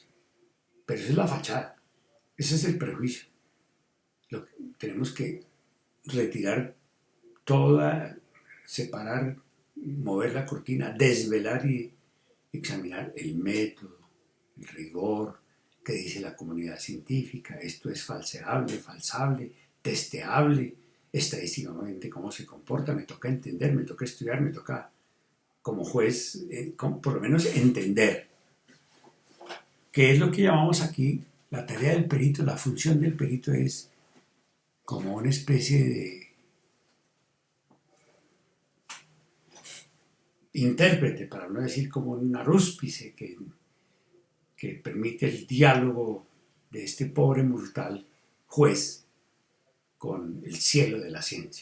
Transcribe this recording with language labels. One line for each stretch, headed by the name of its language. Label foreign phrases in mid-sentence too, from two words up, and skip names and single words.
Spanish: Pero esa es la fachada, ese es el prejuicio. Tenemos que retirar toda, separar, mover la cortina, desvelar y examinar el método, el rigor que dice la comunidad científica. Esto es falseable, falsable, testeable, estadísticamente cómo se comporta. Me toca entender, me toca estudiar, me toca como juez, por lo menos entender qué es lo que llamamos aquí la tarea del perito. La función del perito es como una especie de intérprete, para no decir como un arúspice que permite el diálogo de este pobre mortal juez con el cielo de la ciencia.